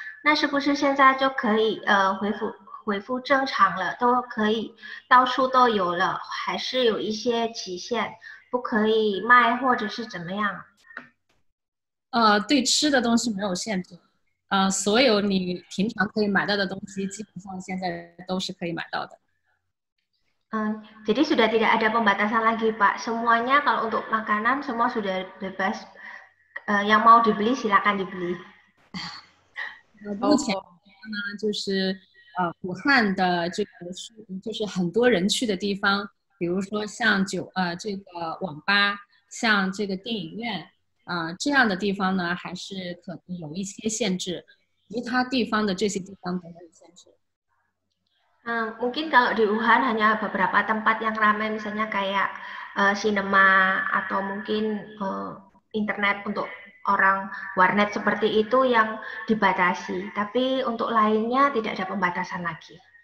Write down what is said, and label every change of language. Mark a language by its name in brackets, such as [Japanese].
[Chinese] 那是不是现在就可以恢复正常了，都可以到处都有了，还是有一些期限？不可以卖，或者是怎么样？对吃的东西没有限制，所有你平常可以买到的东西，基本上现在都是可以买到的。 [Indonesian] Jadi sudah tidak ada pembatasan lagi, Pak. Semuanya kalau untuk makanan semua sudah bebas. Yang mau dibeli silakan dibeli. [Chinese] 目前呢，就是武汉的这个就是很多人去的地方。比如说像这个网吧，像这个电影院这样的地方呢，还是可能有一些限制，其他地方的这些地方都没有限制。 [Indonesian] Mungkin kalau di Wuhan hanya beberapa tempat yang ramai, misalnya kayak sinema atau mungkin internet untuk orang warnet seperti itu yang dibatasi. Tapi untuk lainnya tidak ada pembatasan lagi.